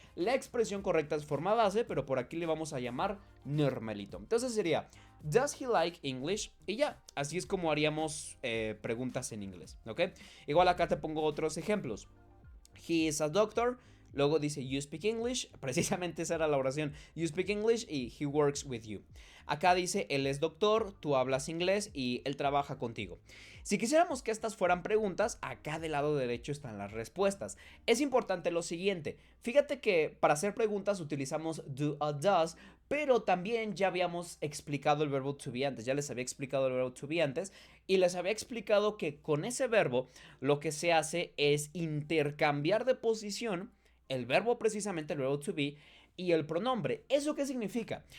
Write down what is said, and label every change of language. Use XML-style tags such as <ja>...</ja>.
<es>La expresión correcta es forma base, pero por aquí le vamos a llamar normalito. Entonces sería,</es> <en>does he like English?</en> <es>Y ya, así es como haríamos preguntas en inglés, ¿ok? Igual acá te pongo otros ejemplos.</es> <en>He is a doctor.</en> <es>Luego dice</es> <en>you speak English,</en> <es>precisamente esa era la oración.</es> <en>You speak English y he works with you.</en> <es>Acá dice él es doctor, tú hablas inglés y él trabaja contigo. Si quisiéramos que estas fueran preguntas, acá del lado derecho están las respuestas. Es importante lo siguiente, fíjate que para hacer preguntas utilizamos do o does, pero también ya habíamos explicado el verbo to be antes, ya les había explicado el verbo to be antes y les había explicado que con ese verbo lo que se hace es intercambiar de posición el verbo precisamente, el verbo to be, y el pronombre. ¿Eso qué significa?</es>